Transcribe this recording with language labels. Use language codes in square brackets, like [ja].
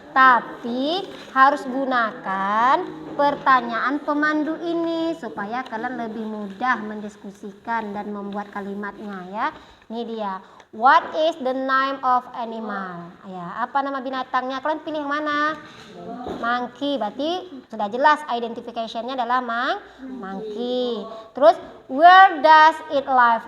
[id] Tapi harus gunakan pertanyaan pemandu ini supaya kalian lebih mudah mendiskusikan dan membuat kalimatnya ya. Ini dia. [en] What is the name of animal? [id] Ya, apa nama binatangnya? Kalian pilih yang mana? Monkey. Berarti sudah jelas identification-nya adalah monkey. [en] Terus where does it live?